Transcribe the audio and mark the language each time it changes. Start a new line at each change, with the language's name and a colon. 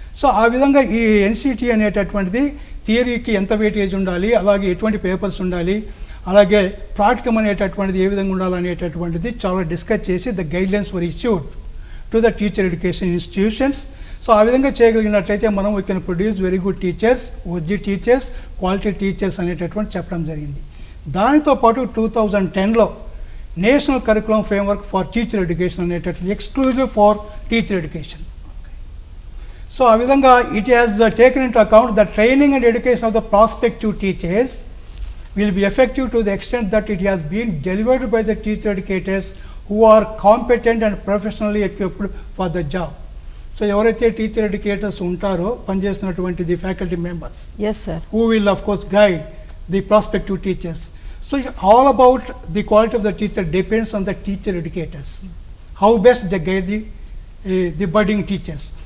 Telugu: So ఆ విధంగా ఈ NCT అనేటటువంటిది థియరీకి ఎంత వెయిటేజ్ ఉండాలి, అలాగే ఎటువంటి పేపర్స్ ఉండాలి, అలాగే ప్రాక్టికమ్ అనేటటువంటిది ఏ విధంగా ఉండాలనేటటువంటిది చాలా డిస్కస్ చేసి
English: The guidelines were issued to the teacher education institutions.
Telugu: So ఆ విధంగా చేయగలిగినట్లయితే మనం
English: we can produce very good teachers,
Telugu: OG teachers, quality teachers అనేటటువంటి చెప్పడం జరిగింది. దానితో పాటు 2010లో
English: National curriculum framework for teacher education అనేటటువంటి exclusive for teacher education.
Telugu: So ఆ విధంగా
English: It has taken in to account the training and education of the prospective teachers will be effective to the extent that it has been delivered by the teacher educators who are competent and professionally equipped for the job.
Telugu: So ఎవరైతే teacher educators ఉంటారో పనిచేస్తున్నటువంటి the faculty members
English: As sir who will of course guide the prospective teachers. So all about the quality of the teacher depends on the teacher educators. How best they guide the budding teachers.